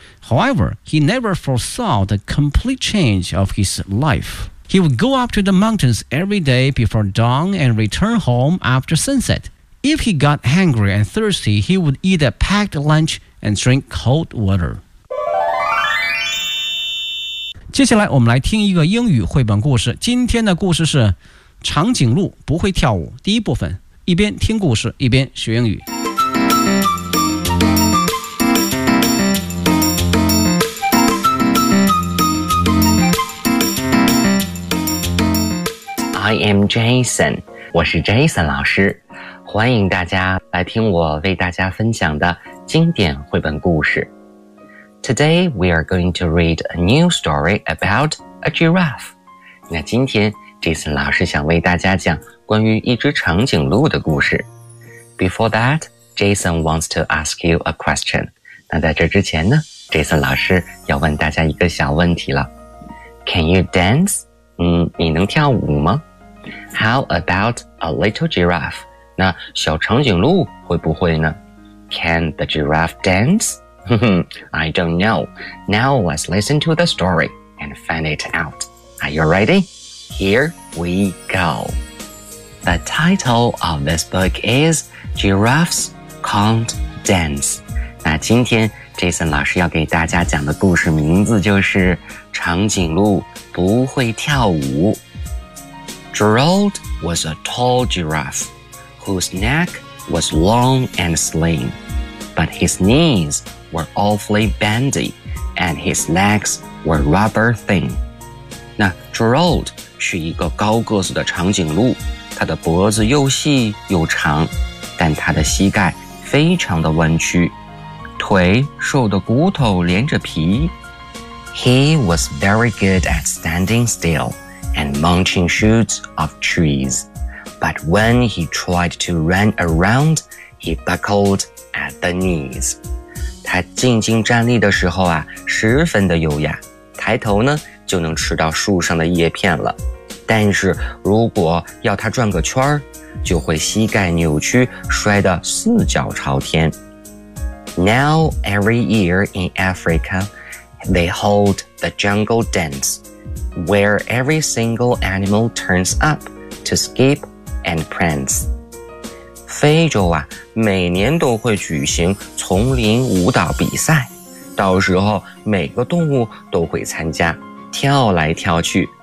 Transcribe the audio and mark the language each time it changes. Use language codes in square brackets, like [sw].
[en] However, he never foresaw the complete change of his life. He would go up to the mountains every day before dawn and return home after sunset. If he got hungry and thirsty, he would eat a packed lunch and drink cold water. [zh] 接下来我们来听一个英语绘本故事。今天的故事是长颈鹿不会跳舞。第一部分，一边听故事，一边学英语。 [en] I am Jason, [zh] 我是 Jason 老师。欢迎大家来听我为大家分享的经典绘本故事。 [en] Today we are going to read a new story about a giraffe. [zh] 那今天 Jason 老师想为大家讲关于一只长颈鹿的故事。 [en] Before that, Jason wants to ask you a question. [zh] 那在这之前呢， Jason 老师要问大家一个小问题了。 [en] Can you dance? [zh] 你能跳舞吗？ [en] How about a little giraffe? [zh] 那小长颈鹿会不会呢？ [en] Can the giraffe dance? I don't know. Now let's listen to the story and find it out. Are you ready? Here we go. The title of this book is Giraffes Can't Dance. [zh] 那今天 Jason 老师要给大家讲的故事名字就是长颈鹿不会跳舞。 [en] Gerald was a tall giraffe. Whose neck was long and slim, but his knees were awfully bendy, and his legs were rubber thin. [zh] 那 Gerald 是一个高个子的长颈鹿，他的脖子又细又长，但他的膝盖非常的弯曲，腿瘦得骨头连着皮。 [en] He was very good at standing still and munching shoots of trees. But when he tried to run around, he buckled at the knees. [zh] 他静静站立的时候啊，十分的优雅，抬头呢，就能吃到树上的叶片了。但是如果要他转个圈儿，就会膝盖扭曲，摔得四脚朝天。 [en] Now every year in Africa, they hold the jungle dance, where every single animal turns up to skip. And prance. [zh] 非洲啊，每年都会举行丛林舞蹈比赛，到时候每个动物都会参加，跳来跳去，